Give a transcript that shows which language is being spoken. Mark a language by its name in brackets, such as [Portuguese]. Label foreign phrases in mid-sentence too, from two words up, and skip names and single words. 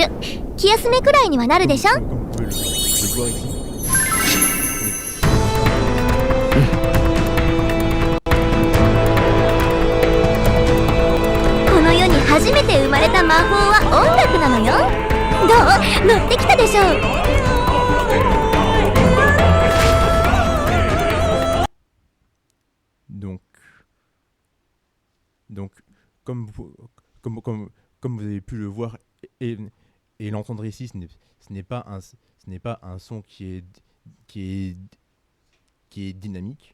[Japanese] 気休めくらいにはなるでしょ。 [French] Comme vous pouvez le voir ici. [Japanese] この世に初めて生まれた魔法は音楽なのよ。どう？乗ってきたでしょう。 [French] Donc comme vous avez pu le voir et l'entendre ici, ce n'est pas un son qui est dynamique.